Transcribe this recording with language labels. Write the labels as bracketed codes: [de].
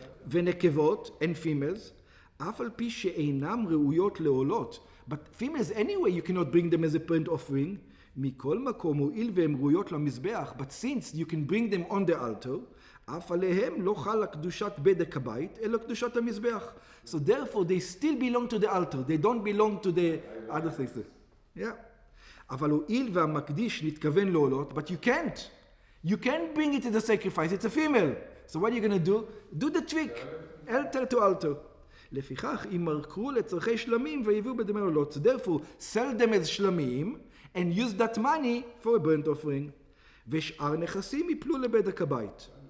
[he] ונקבות [en] and females, [he] אף על פי שאינם ראויות לעולות. [en] But females anyway, you cannot bring them as a burnt offering. [he] מכל מקום הואיל והן ראויות למזבח, [en] but since you can bring them on the altar, [he] אף עליהם לא חלה קדושת בדק הבית, אלא קדושת המזבח. [en] So therefore they still belong to the altar. They don't belong to the other things. Yeah. [he] אבל הואיל והמקדיש נתכוון לעולות, [en] but you can't. You can't bring it as a sacrifice. It's a female. So what are you going to do? Do the trick. altar to altar. [he] לפיכך, ימרקרו לצרכי שלמים ויביאו בדמי עולות. [en] So therefore, sell them as שלמים and use that money for a burnt offering. [he] ושאר נכסים יפלו לבדק הבית.